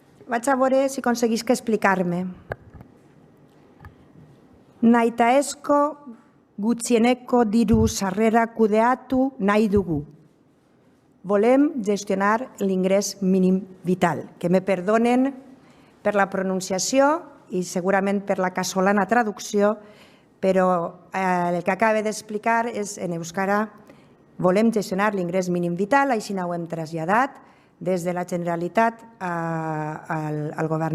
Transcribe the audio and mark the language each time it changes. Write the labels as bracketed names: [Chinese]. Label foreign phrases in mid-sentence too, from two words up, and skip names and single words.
[Catalan] vaig a veure si aconseguisc explicar-me. [Basque] Nahitaezko gutxieneko diru sarrera kudeatu nahi dugu. [Catalan] Volem gestionar l'ingrés mínim vital, que me perdonen per la pronunciació i segurament per la casolana traducció, però el que acaba d'explicar és en euskara volem gestionar l'ingrés mínim vital, així ho hem traslladat des de la Generalitat al Govern